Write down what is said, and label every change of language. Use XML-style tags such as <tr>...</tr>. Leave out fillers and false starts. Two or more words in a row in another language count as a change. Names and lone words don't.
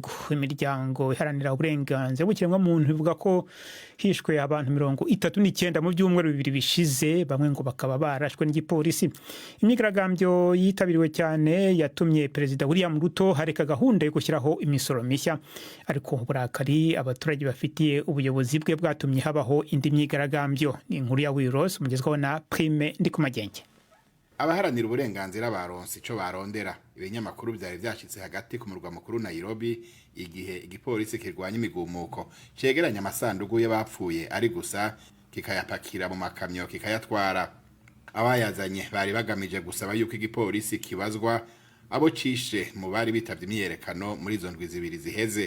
<rw>Imiryango iharanira uburenganzira bw'ikiremwamuntu ivuga ko hishwe abantu 39 mu byumweru 2 bishize, bamwe ngo bakaba barashwe n'igipolisi. Imyigaragambyo yitabiriwe cyane yatumye Perezida William Ruto hareka gahunda yo gushyiraho imisoro mishya, ariko uburakari abaturage bafitiye ubuyobozi bwe bwatumye habaho indi myigaragambyo.</rw> <rn>Ni inkuru ya Wiros mugezweho na Prime Ndikumagenge. Abaharanira uburenganzira baronse ico barondera. Ibinyamakuru byari byashitse hagati ku murwa mukuru Nairobi igihe igipolisi kirwanya imigumuko cegeranya amasanduku y'abapfuye ari gusa kikayapakira mu makamyo kikayatwara. Abayazanye bari bagamije gusaba yuko igipolisi kibazwa abo cishe mu bari bitavye imyerekano muri izo ndwi zibiri ziheze.</rn>